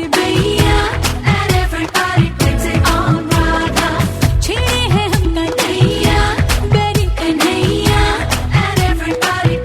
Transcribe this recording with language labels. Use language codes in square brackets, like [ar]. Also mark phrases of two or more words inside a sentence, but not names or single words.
[hi] भैया [en] and everybody takes it on [hi] राधा छेड़े हैं हम कन्हैया बेरी कन्हैया [en] and everybody